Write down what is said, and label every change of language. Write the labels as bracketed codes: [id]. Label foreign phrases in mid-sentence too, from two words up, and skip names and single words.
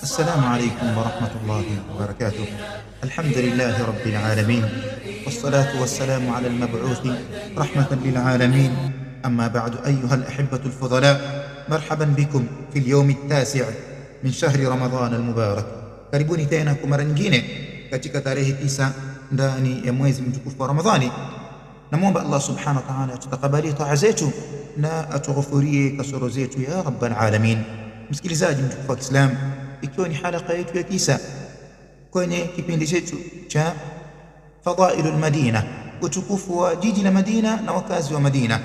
[ar] السلام عليكم ورحمة الله وبركاته. الحمد لله رب العالمين، والصلاة والسلام على المبعوث رحمة للعالمين. أما بعد، أيها الأحبة الفضلاء، مرحبا بكم في اليوم التاسع من شهر رمضان المبارك. [sw] Karibuni tena kwa mara nyingine katika tarehe 9 ndani ya mwezi mtukufu wa Ramadhani. Namuomba [ar] الله سبحانه وتعالى [sw] atutakabalie taa zetu na atughufurie kasoro zetu [ar] يا رب العالمين. [sw] Msikilizaji mtukufu wa Kiislamu, ikiwa ni halaka yetu ya 9 kwenye kipindi chetu cha Fadailul Madina, utukufu wa jiji la Madina na wakazi wa Madina.